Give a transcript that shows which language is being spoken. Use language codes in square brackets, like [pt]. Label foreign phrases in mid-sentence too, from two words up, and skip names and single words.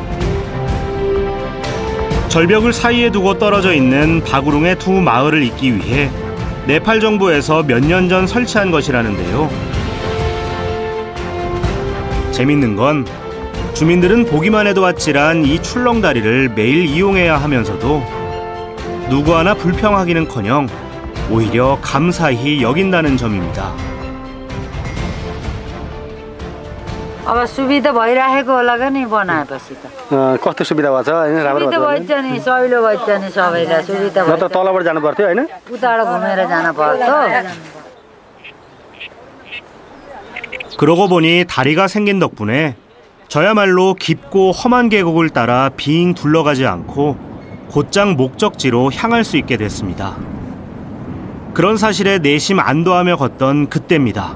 [ko] 절벽을 사이에 두고 떨어져 있는 바구룽의 두 마을을 잇기 위해 네팔 정부에서 몇 년 전 설치한 것이라는데요. 재밌는 건 주민들은 보기만 해도 아찔한 이 출렁다리를 매일 이용해야 하면서도 누구 하나 불평하기는커녕 오히려 감사히 여긴다는 점입니다. [ne] अब सुविधा भइराखेको होला नि बनाएपछि त कस्तो सुविधा भएको छ हैन राम्रो सुविधा भएछ नि सहिलो भएछ नि सबैलाई सुविधा नत्र भएछ तलबाट जानु पर्थ्यो हैन उताबाट घुमेर जान पर्छ [ko] 그러고 보니 다리가 생긴 덕분에 저야말로 깊고 험한 계곡을 따라 빙 둘러가지 않고 곧장 목적지로 향할 수 있게 됐습니다. 그런 사실에 내심 안도하며 걷던 그때입니다.